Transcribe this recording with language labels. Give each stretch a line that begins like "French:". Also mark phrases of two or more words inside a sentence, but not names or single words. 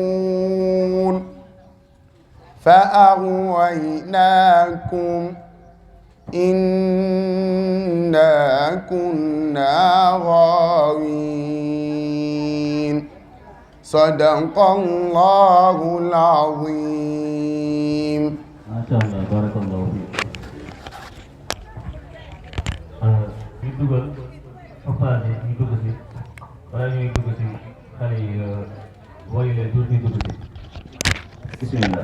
Arabic: لذائقون فأغويناكم إنا كنا غاوين صدق الله العظيم. ما شاء الله بارك الله فيك.
Wolof: ñu dugal Fapal ñu dugg si wala ñuy dugg si xale yi woyu leen tuuti dugg si bismillah.